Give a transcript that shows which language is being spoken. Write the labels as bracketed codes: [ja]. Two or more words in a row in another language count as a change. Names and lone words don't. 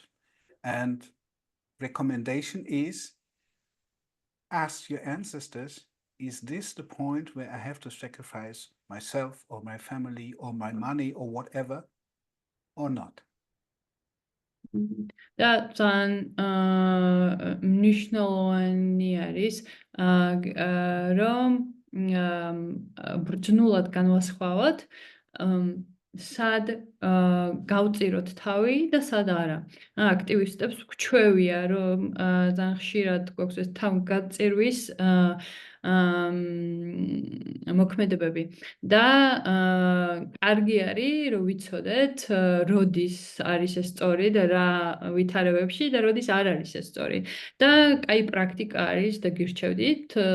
[en] And recommendation is, ask your ancestors, is this the point where I have to sacrifice myself or my family or my money or whatever, or not? That's an [ka] მნიშვნელოვანი არის რომ ბრძნულად განვასხვავოთ სად გავწიროთ თავი და სად არა. აქტივისტებს გვჩვევია რომ ძალიან ხშირად გვაქვს ეს თავგაწირვის მოქმედებები და კარგი არის რომ ვიცოდეთ როდის არის ეს სწორი და რა ვითარებებში და როდის არ არის ეს სწორი და კაი პრაქტიკა არის და გირჩევდით